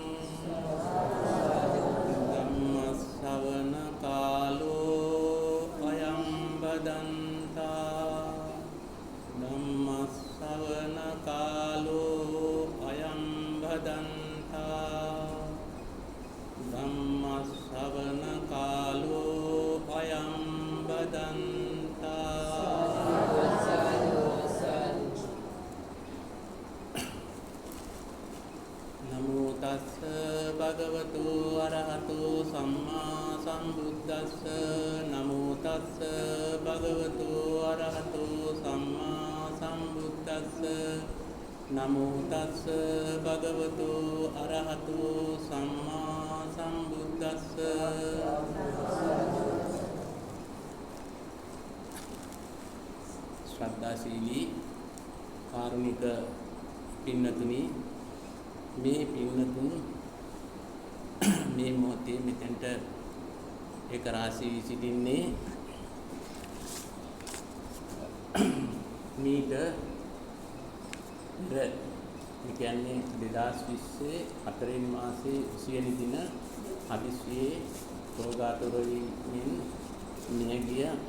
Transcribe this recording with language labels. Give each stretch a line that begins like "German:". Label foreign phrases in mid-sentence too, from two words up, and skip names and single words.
Pali: धम्मश्रवण कालो अयं वदन्ता धम्मश्रवण कालो अयं वदन्ता धम्मश्रवण कालो अयं वदन्ता नमो तस्स भगवतो अरहतो सम्मा सम्बुद्धस्स नमो तस्स भगवतो अरहतो सम्मा सम्बुद्धस्स नमो तस्स भगवतो अरहतो सम्मा सम्बुद्धस्स
Sinhala: श्रद्धाशीली කාරුණික පින්නතුනි මේ පින්නතුන් මේ මොහොතේ මෙතෙන්ට එක රාශී සිටින්නේ මීට පෙර කියන්නේ 2020 4 වෙනි මාසයේ 20 වෙනි දින හදිස්සියේ රෝගාතුරකින් මිය ගිය